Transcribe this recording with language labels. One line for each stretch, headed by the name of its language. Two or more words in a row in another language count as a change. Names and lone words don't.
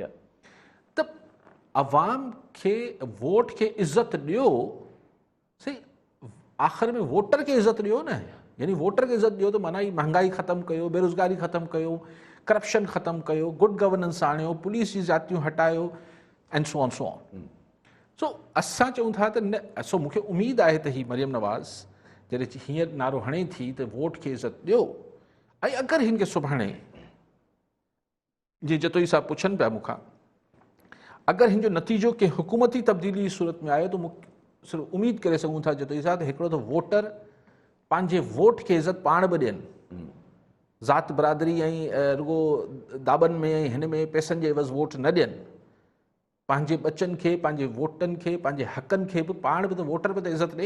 Sindhi: त अवाम खे वोट खे इज़त ॾियो, सही आख़िर में वोटर खे इज़त ॾियो न, यानी वोटर खे इज़त ॾियो त माना ही महांगाई ख़तमु कयो, बेरोज़गारी ख़तमु कयो, करप्शन ख़तमु कयो,
English: good governance
Sindhi: आणियो, पुलिस जी ज़ातियूं हटायो,
English: and so on.
Sindhi: सो असां चऊं था त न, सो मूंखे उमेदु आहे त ही मरियम नवाज़ जॾहिं हींअर नारो हणे थी त वोट खे इज़त ॾियो, ऐं अगरि हिन खे सुभाणे जीअं जतोई साहब पुछनि पिया मूंखां, अगरि हिन जो नतीजो कंहिं हुकूमती तब्दीली जी सूरत में आयो त सिर्फ़ु उमेदु करे सघूं था जतोई साहब, हिकिड़ो त वोटर पंहिंजे वोट खे इज़त पाण बि ॾियनि, ज़ात बरादरी ऐं रुगो दाबनि में ऐं हिन में पैसनि जे एवज़ वोट न ॾियनि, पंहिंजे बचनि खे, पंहिंजे वोटनि खे, पंहिंजे हक़नि खे बि पाण बि त वोटर बि त इज़त ॾिए।